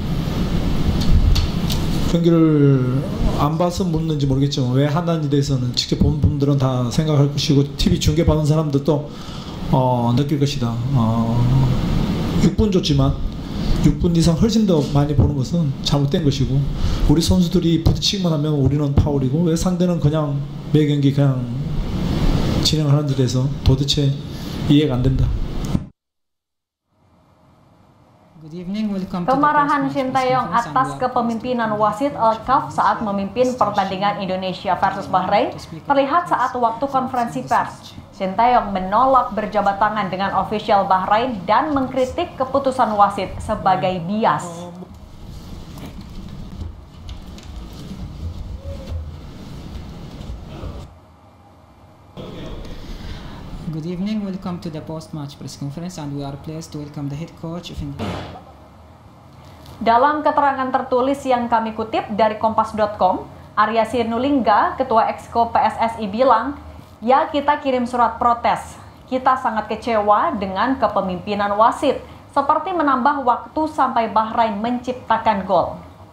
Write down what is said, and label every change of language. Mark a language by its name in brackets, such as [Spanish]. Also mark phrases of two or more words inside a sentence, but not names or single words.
[Korean] 경기를 안 봐서 묻는지 모르겠지만 왜 한다는 대해서는 직접 본 분들은 다 생각할 것이고 TV 중계 받는 사람들도 느낄 것이다. 6분 줬지만 6분 이상 훨씬 더 많이 보는 것은 잘못된 것이고, 우리 선수들이 부딪히기만 하면 우리는 파울이고 왜 상대는 그냥 매 경기 그냥 진행하는 데 대해서 도대체 이해가 안 된다. [Indonesian] Kemarahan Sinteyong atas kepemimpinan wasit Elkaf saat memimpin pertandingan Indonesia versus Bahrain terlihat saat waktu konferensi pers. Sinteyong menolak berjabat tangan dengan ofisial Bahrain dan mengkritik keputusan wasit sebagai bias. [English] Good evening, welcome to the post-match press conference and we are pleased to welcome the head coach of India. [Indonesian] Dalam keterangan tertulis yang kami kutip dari Kompas.com, Arya Sinulinga, Ketua Exco PSSI bilang, ya kita kirim surat protes. Kita sangat kecewa dengan kepemimpinan wasit, seperti menambah waktu sampai Bahrain menciptakan gol.